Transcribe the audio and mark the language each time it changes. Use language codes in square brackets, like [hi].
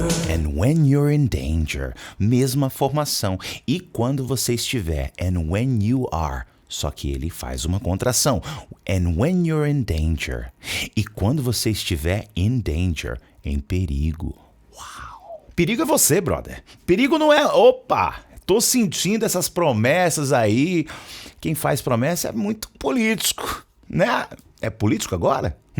[en] And when you're in danger. [pt] Mesma formação. E quando você estiver. [en] And when you are. [pt] Só que ele faz uma contração. [en] And when you're in danger. [pt] E quando você estiver [en] in danger. [pt] Em perigo. Uau! Perigo é você, brother. Perigo não é... Opa! Tô sentindo essas promessas aí. Quem faz promessa é muito político, né? É político agora?